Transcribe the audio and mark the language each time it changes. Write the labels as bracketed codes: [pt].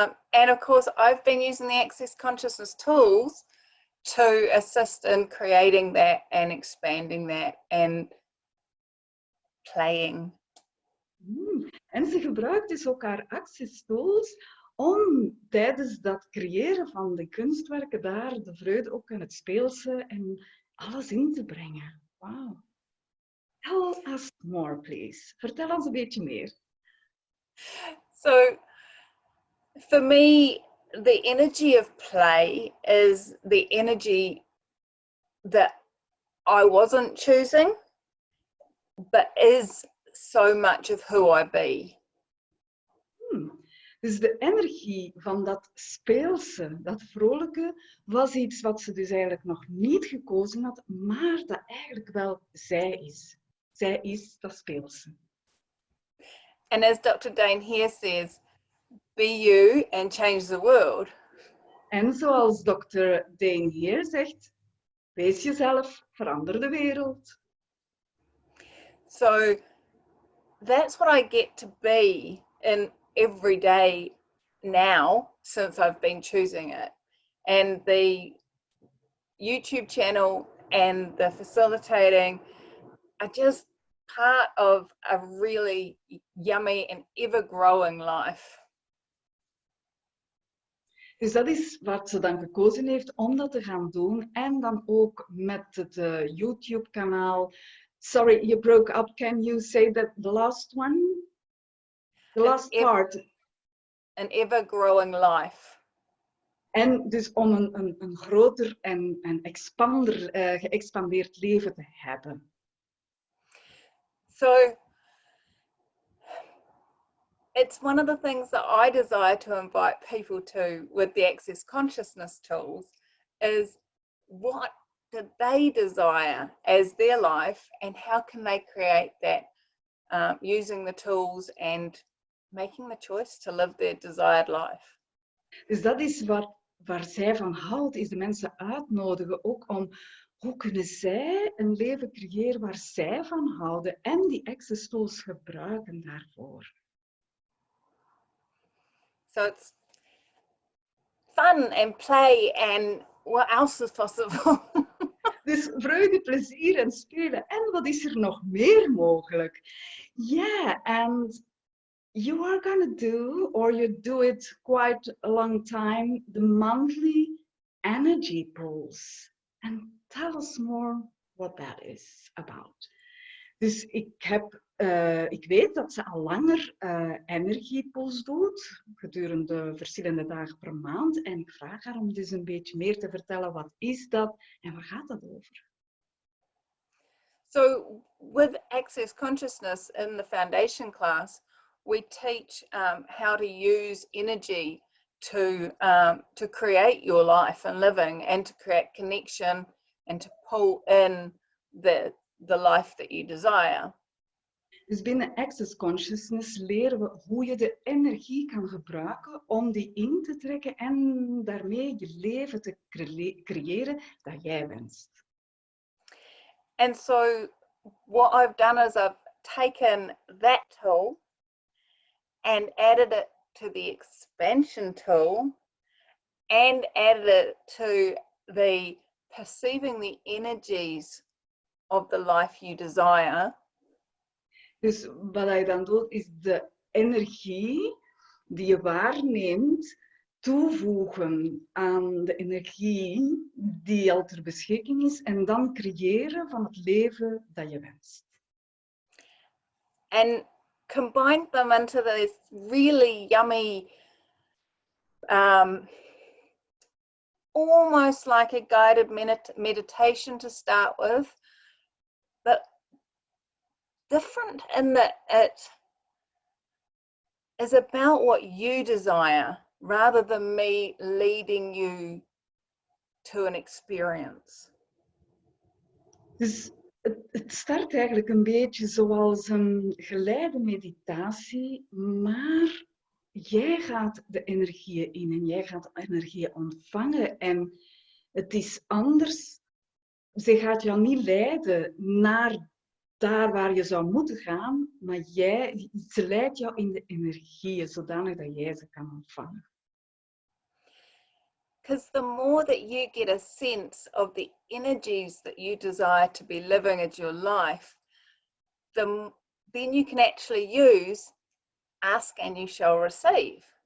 [en] And of course, I've been using the Access Consciousness tools to assist in creating that and expanding that and playing. [nl] En ze gebruikt dus ook haar access tools om tijdens dat creëren van de kunstwerken daar de vreugde ook in het speelse en alles in te brengen. Wow. [en] Tell us more, please. [nl] Vertel ons een beetje meer. [en] So for me, the energy of play is the energy that I wasn't choosing, but is so much of who I be. [nl] Dus de energie van dat speelse, dat vrolijke, was iets wat ze dus eigenlijk nog niet gekozen had, maar dat eigenlijk wel zij is. Zij is dat speelse. [en] And as Dr. Dane here says, be you and change the world. [nl] En zoals Dr. Dane hier zegt, wees jezelf, verander de wereld. [en] So that's what I get to be in every day now since I've been choosing it. And the YouTube channel and the facilitating are just part of a really yummy and ever-growing life. [nl] Dus dat is wat ze dan gekozen heeft om dat te gaan doen. En dan ook met het YouTube-kanaal. [en] Sorry, you broke up. Can you say that the last one? The last part. An ever-growing life. [nl] En dus om een groter en geëxpandeerd leven te hebben. [en] So it's one of the things that I desire to invite people to with the Access Consciousness tools is what do they desire as their life and how can they create that using the tools and making the choice to live their desired life. [nl] Dus dat is waar zij van houdt, is de mensen uitnodigen ook om hoe kunnen zij een leven creëren waar zij van houden en die access tools gebruiken daarvoor. [en] So it's fun and play and what else is possible? [nl] Dus vreugde, plezier en spelen. En wat is er nog meer mogelijk? [en] Yeah, and you are gonna do, or you do it quite a long time, the monthly energy pulse. And tell us more what that is about. [nl] Dus ik weet dat ze al langer energiepools doet, gedurende verschillende dagen per maand. En ik vraag haar om dus een beetje meer te vertellen, wat is dat en waar gaat dat over? [en] So with Access Consciousness in the foundation class, we teach how to use energy to create your life and living and to create connection and to pull in the life that you desire. [nl] Dus binnen Access Consciousness leren we hoe je de energie kan gebruiken om die in te trekken en daarmee je leven te creëren dat jij wenst. [en] And so what I've done is I've taken that tool and added it to the expansion tool and added it to the perceiving the energies of the life you desire. [nl] Dus wat hij dan doet, is de energie die je waarneemt toevoegen aan de energie die al ter beschikking is en dan creëren van het leven dat je wenst. [en] And combine them into this really yummy, almost like a guided meditation to start with, but different in that it is about what you desire rather than me leading you to an experience. [nl] Dus het start eigenlijk een beetje zoals een geleide meditatie, maar jij gaat de energieën in en jij gaat energieën ontvangen. En het is anders. Ze gaat jou niet leiden naar daar waar je zou moeten gaan, maar ze leidt jou in de energieën, zodanig dat jij ze kan ontvangen. [en] Because the more that you get a sense of the energies that you desire to be living as your life, then you can actually use ask and you shall receive.